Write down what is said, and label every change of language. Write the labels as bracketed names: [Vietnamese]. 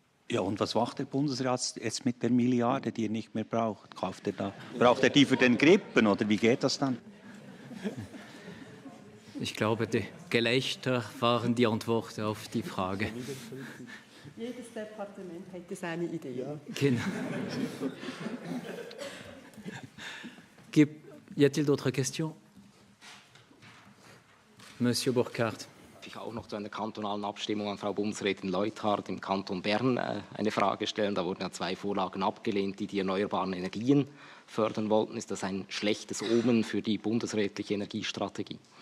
[German] Ja, und was macht der Bundesrat jetzt mit der Milliarde, die er nicht mehr braucht? Braucht er die für den Grippen oder wie geht das dann? Ich glaube, die Gelächter waren die Antwort auf die Frage. Jedes Departement hätte seine Idee. Ja. Genau. [French] Y a-t-il d'autres questions? Monsieur Burkhardt. [German] Ich auch noch zu einer kantonalen Abstimmung an Frau Bundesrätin Leuthard im Kanton Bern eine Frage stellen. Da wurden ja 2 Vorlagen abgelehnt, die erneuerbaren Energien fördern wollten. Ist das ein schlechtes Omen für die bundesrätliche Energiestrategie?